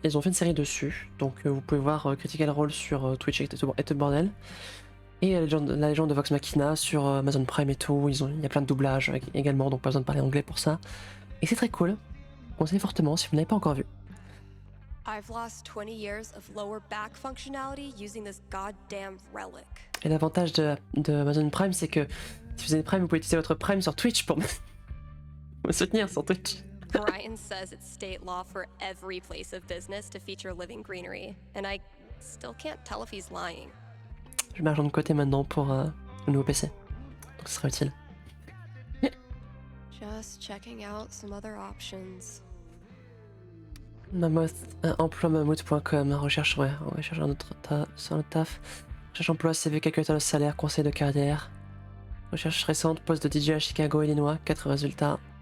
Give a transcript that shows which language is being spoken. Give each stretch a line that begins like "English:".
French: Ils ont fait une série dessus. Donc, vous pouvez voir Critical Role sur Twitch et tout le bordel. Et la légende de Vox Machina sur Amazon Prime et tout. Il y a plein de doublages également, donc pas besoin de parler anglais pour ça. Et c'est très cool. Conseillez fortement si vous n'avez pas encore vu.
English: I've lost 20 years of lower back functionality using this goddamn relic.
French: Et l'avantage de Amazon Prime, c'est que si vous avez Prime, vous pouvez utiliser votre Prime sur Twitch pour me soutenir sur Twitch.
English: Brian says it's state law for every place of business to feature living greenery, and I still can't tell if he's lying.
French: Je mets l'argent de côté maintenant pour le nouveau PC. Donc ce sera utile.
English: Just checking out some other options.
French: Mammoth, emploiemammoth.com, recherche, ouais, on va chercher un autre sur le taf. Recherche emploi, CV, calculateur de salaire, conseil de carrière. Recherche récente, poste de DJ à Chicago, Illinois, 4 résultats.